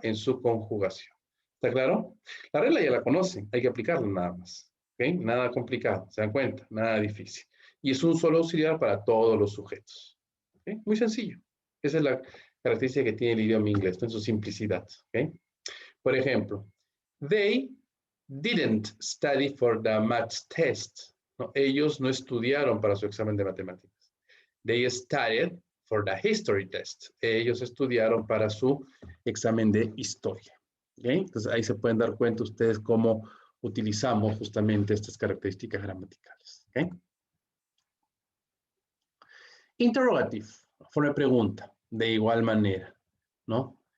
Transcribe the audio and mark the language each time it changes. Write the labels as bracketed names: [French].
[Spanish] En su conjugación. ¿Está claro? La regla ya la conocen, hay que aplicarla nada más. ¿Okay? Nada complicado, ¿se dan cuenta? Nada difícil. Y es un solo auxiliar para todos los sujetos. ¿Okay? Muy sencillo. Esa es la característica que tiene el idioma inglés, en su simplicidad. ¿Okay? Por ejemplo, [English] they didn't study for the maths test. [Spanish] ¿No? Ellos no estudiaron para su examen de matemáticas. [English] They studied for the history test. [Spanish] Ellos estudiaron para su examen de historia. ¿Okay? Entonces ahí se pueden dar cuenta ustedes cómo utilizamos justamente estas características gramaticales. ¿Okay? Interrogative, forma de pregunta, de igual manera, ¿no?